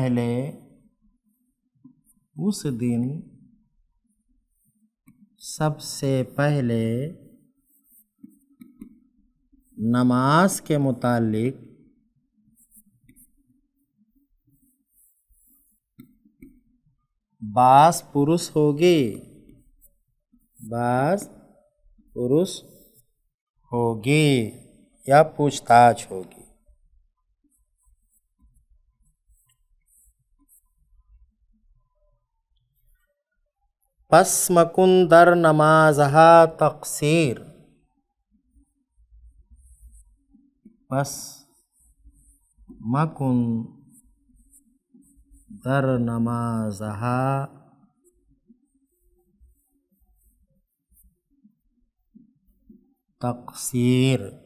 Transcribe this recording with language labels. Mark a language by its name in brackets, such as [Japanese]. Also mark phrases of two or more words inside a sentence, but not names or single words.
[Urdu] پہلے نماز کے متعلق باس پرس ہوگی یا پوچھ تاچھ ہوگی. [Persian] پس مکن در نمازها تقصیر. پس مکن در نمازها تقصیر.